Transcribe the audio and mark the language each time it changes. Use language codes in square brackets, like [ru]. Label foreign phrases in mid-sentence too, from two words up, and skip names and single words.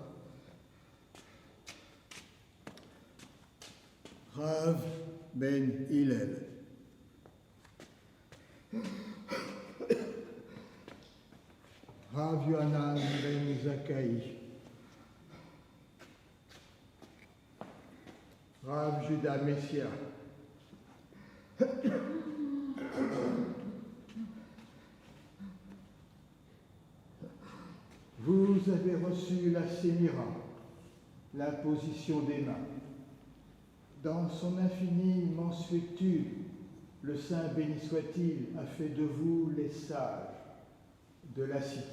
[fr] Rav Ben Hillel. Rav Yohanan Ben Zakkai. Rav Judas Messia. Vous avez reçu la sémira, l'imposition des mains. Dans son infinie mansuétude, le Saint béni soit-il a fait de vous les sages de la cité.